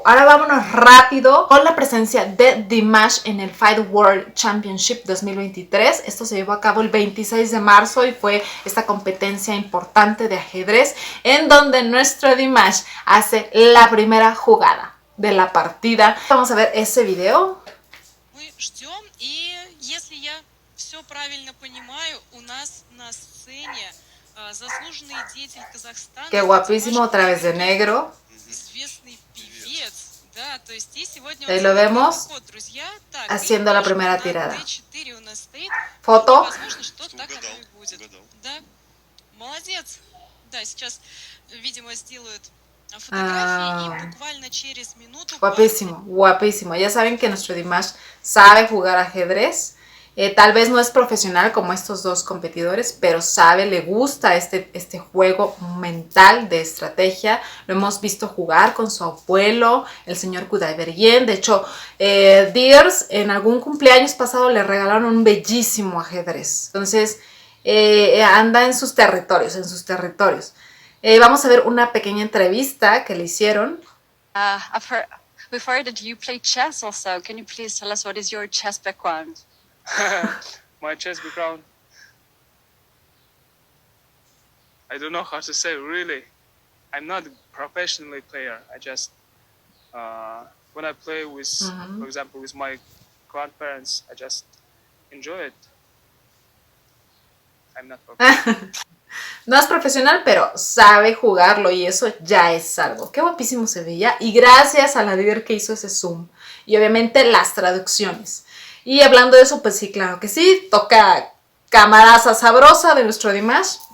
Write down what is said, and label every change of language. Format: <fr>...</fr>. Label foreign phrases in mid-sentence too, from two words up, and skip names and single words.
<es>Ahora vámonos rápido con la presencia de Dimash en el Fight World Championship 2023. Esto se llevó a cabo el 26 de marzo y fue esta competencia importante de ajedrez en donde nuestro Dimash hace la primera jugada de la partida. Vamos a ver ese video.</es> <ru>Мы ждем, и если я все правильно понимаю, у нас на сцене заслуженный деятель Казахстана.</ru> <es>Qué guapísimo, otra vez de negro.</es> <ru>Известный певец, да, то есть и сегодня</ru> <es>Ahí lo vemos</es> <ru>друзья. Так,</ru> <es>haciendo la primera tirada.</es> <ru>D4 у нас стоит.</ru> <es>Foto.</es> <ru>Возможно, что так оно и будет. Да, молодец. Да, сейчас, видимо, сделают фотографии и буквально через минуту.</ru> <es>Guapísimo, guapísimo. Ya saben que nuestro Dimash sabe jugar ajedrez. Tal vez no es profesional como estos dos competidores, pero sabe, le gusta este juego mental de estrategia. Lo hemos visto jugar con su abuelo, el señor Kudaibergen. De hecho, Dears en algún cumpleaños pasado le regalaron un bellísimo ajedrez. Entonces, anda en sus territorios, vamos a ver una pequeña entrevista que le hicieron.</es> <en>We've heard that you play chess also. Can you please tell us what is your chess background? My chess background. I don't know how to say really. I'm not a professionally player. I just when I play with, for example, with my grandparents, I just enjoy it. I'm not professional.</en> <es>No es profesional, pero sabe jugarlo y eso ya es algo. Qué guapísimo se veía y gracias a la líder que hizo ese zoom y obviamente las traducciones. Y hablando de eso, pues sí, claro que sí, toca camaraza sabrosa de nuestro Dimash.</es>